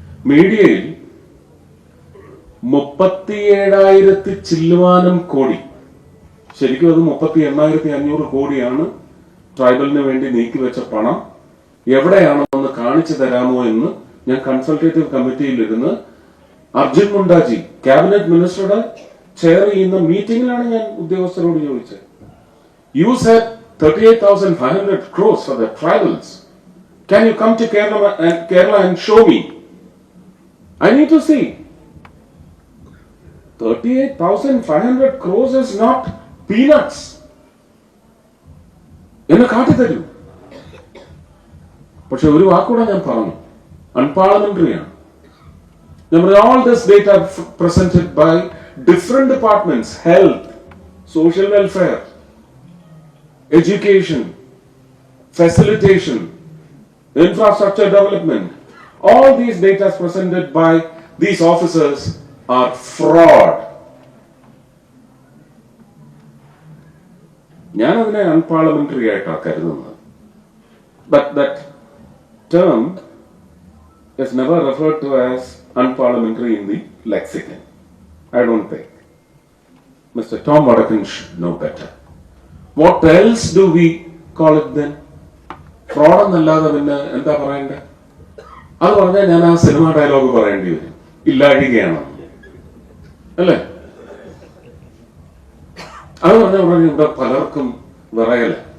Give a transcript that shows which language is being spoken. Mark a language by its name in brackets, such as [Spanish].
[Malayalam] മീഡിയയിൽ 37,000 ചില്ലുവാനം കോടി, ശരിക്കും അത് 38,500 കോടിയാണ് ട്രൈബലിന് വേണ്ടി നീക്കിവെച്ച പണം. എവിടെയാണെന്ന് കാണിച്ചു തരാമോ എന്ന് ഞാൻ കൺസൾട്ടേറ്റീവ് കമ്മിറ്റിയിലിരുന്ന് അർജുൻ മുണ്ടാജി ക്യാബിനറ്റ് മിനിസ്റ്ററുടെ ചെയർ ചെയ്യുന്ന മീറ്റിംഗിലാണ് ഞാൻ ഉദ്യോഗസ്ഥരോട് ചോദിച്ചത്. [English] You said 38,500 crores for the tribals. Can you come to Kerala and show me? I need to see. 38,500 crores is not peanuts. [Malayalam] എന്നെ കാട്ടിത്തരൂ. പക്ഷെ ഒരു വാക്കൂടെ ഞാൻ പറഞ്ഞു, അൺപാർലമെന്ററിയാണ്. [English] All this data presented by different departments: health, social welfare, education, facilitation, infrastructure development. All these data presented by these officers are fraud. [Malayalam] ഞാൻ അതിനെ unparliamentary ആയിട്ടാണ് കരുതുന്നത്. [English] But that term is never referred to as unparliamentary in the lexicon. I don't think. Mr. Tom Vadakan should know better. What else do we call it then? [Malayalam] Fraud എന്നല്ലാതെ പിന്നെ എന്താ പറയണ്ടേ? അത് പറഞ്ഞാൽ ഞാൻ ആ സിനിമ ഡയലോഗ് പറയേണ്ടി വരും, ഇല്ലാഴികയാണ് അല്ലേ? അത് പറഞ്ഞ ഇവിടെ പലർക്കും വിറയല.